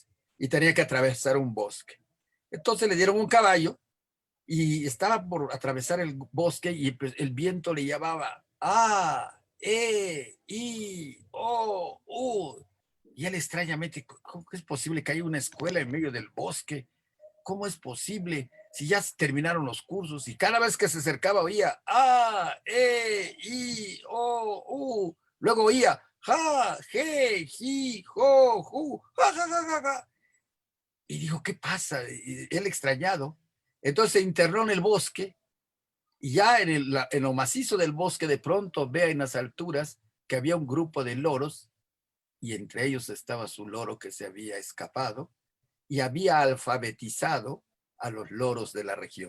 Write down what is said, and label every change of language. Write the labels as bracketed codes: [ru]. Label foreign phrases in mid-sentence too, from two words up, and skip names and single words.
[es] Y tenía que atravesar un bosque. Entonces le dieron un caballo y estaba por atravesar el bosque y pues el viento le llamaba A, E, I, O, U. Y él extrañamente, ¿cómo es posible que haya una escuela en medio del bosque? ¿Cómo es posible? Si ya terminaron los cursos y cada vez que se acercaba oía A, E, I, O, U. Luego oía ja, je, ji, jo, ju, ja, ja, ja, ja, ja. Y dijo, ¿qué pasa? Y él extrañado. Entonces se internó en el bosque y ya en lo macizo del bosque de pronto ve en las alturas que había un grupo de loros y entre ellos estaba su loro que se había escapado y había alfabetizado a los loros de la región.